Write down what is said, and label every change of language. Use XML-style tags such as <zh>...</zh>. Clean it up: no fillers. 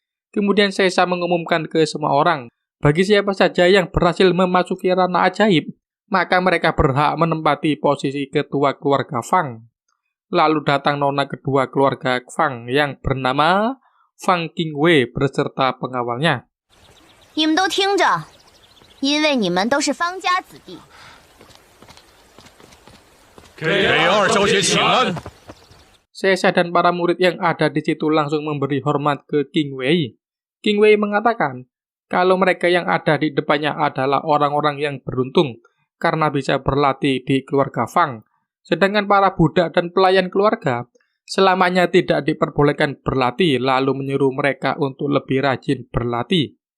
<id>Kemudian Sesa mengumumkan ke semua orang, bagi siapa saja yang berhasil memasuki ranah ajaib, maka mereka berhak menempati posisi ketua keluarga Fang. Lalu datang nona kedua keluarga Fang yang bernama Fang Qingwei beserta pengawalnya.</id> <zh>你们都听着，因为你们都是方家子弟。给二小姐请安。</zh> <id>Sesa dan para murid yang ada di situ langsung memberi hormat ke Qingwei. Qingwei mengatakan kalau mereka yang ada di depannya adalah orang-orang yang beruntung karena bisa berlatih di keluarga Fang. Sedangkan para budak dan pelayan keluarga selamanya tidak diperbolehkan berlatih, lalu menyuruh mereka untuk lebih rajin berlatih.</id>